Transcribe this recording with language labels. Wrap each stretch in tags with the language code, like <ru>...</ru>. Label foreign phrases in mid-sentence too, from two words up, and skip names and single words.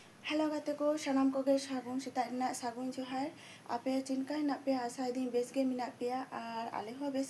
<sat>हेलो गाते को सानाम कोगे सागुन सेता सागुन जोहार आपे चिनका हिना पे आशा दिन बेस गे मिना पेया और आले हो बेस</sat>